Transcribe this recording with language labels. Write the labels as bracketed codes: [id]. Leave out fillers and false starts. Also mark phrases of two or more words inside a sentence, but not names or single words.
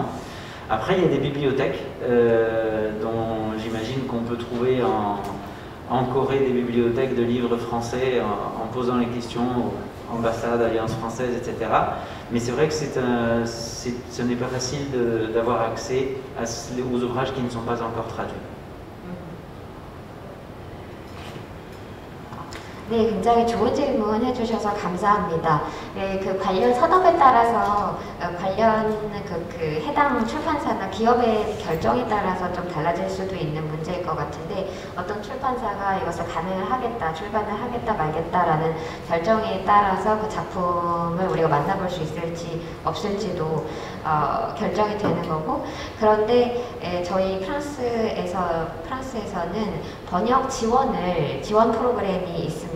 [fr] Après, il y a des bibliothèques dont j'imagine qu'on peut trouver en Corée des bibliothèques de livres français en posant les questions aux ambassades, alliances françaises, etc. Mais c'est vrai que ce n'est pas facile d'avoir accès aux ouvrages qui ne sont pas encore traduits. [ko] 네, 굉장히 좋은 질문 해주셔서 감사합니다. 네, 그 관련 산업에 따라서 관련 그 해당 출판사나 기업의 결정에 따라서 좀 달라질 수도 있는 문제일 것 같은데 어떤 출판사가 이것을 가능을 하겠다, 출간을 하겠다 말겠다라는 결정에 따라서 그 작품을 우리가 만나볼 수 있을지 없을지도 결정이 되는 거고 그런데 저희 프랑스에서는 번역 지원 프로그램이 있습니다.